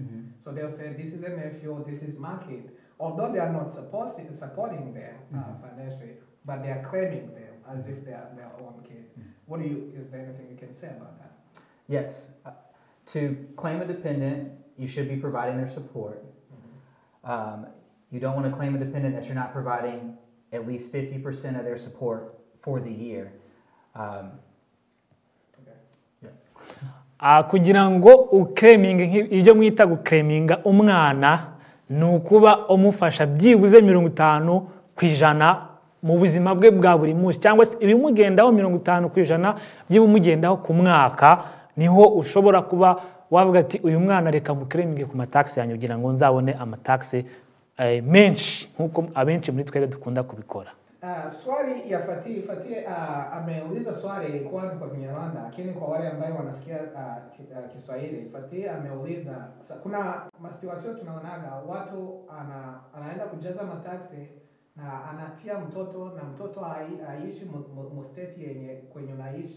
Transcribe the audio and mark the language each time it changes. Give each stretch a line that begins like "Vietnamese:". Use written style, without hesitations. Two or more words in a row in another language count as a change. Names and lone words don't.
English: So they'll say, this is a nephew, this is my kid. Although they are not supporting them financially, but they are claiming them as if they are their own kid. Is there anything you can say about that? Yes. To claim a dependent, you should be providing their support. You don't want to claim a dependent that you're not providing at least 50% of their support for the year.
Kinyarwanda: Kugira ngo uclaiming ibyo mwita guclaiminga umwana nukuba umufasha byibuze 50% mu buzima bwe bwa buri munsi cyangwa ibimugendaho 50% by'ibumugendaho ku mwaka niho ushobora kuba wavuga ati uyu mwana reka muclaiminge ku mataxi yanyu kugira ngo nzabone amataxi menshi nkuko abenshi muri twere dukunda kubikora.
Swahili: Swali ya Fatih ameuliza swali kwa Kinyarwanda lakini kwa wale ambao wanasikia Kiswahili. Fatih ameuliza kuna masituasio tunaonaga watu anaenda kujaza mataxi na anatia mtoto na mtoto aishi mu state yenye kwenye unaishi.